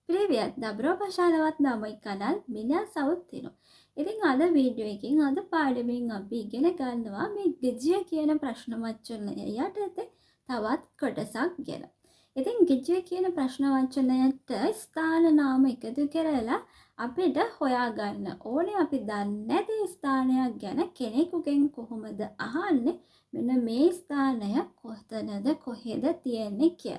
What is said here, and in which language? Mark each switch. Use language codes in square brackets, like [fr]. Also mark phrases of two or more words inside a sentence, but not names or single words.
[ru] Привет! Добро пожаловать на мой канал. Меня зовут Tinu. [si] ඉතින් අද වීඩියෝ එකෙන් අද පාඩමෙන් අපි ඉගෙන ගන්නවා මේ ගිජ්ජය කියන ප්‍රශ්න වචනය යටතේ තවත් කොටසක් ගැන. ඉතින් ගිජ්ජය කියන ප්‍රශ්න වචනයට ස්ථාන නාම එකතු කරලා අපිට හොයාගන්න ඕනේ අපි දන්නේ නැති ස්ථානයක් ගැන කෙනෙකුගෙන් කොහොමද අහන්නේ මෙන්න මේ ස්ථානය කොතනද කොහෙද තියෙන්නේ කියලා.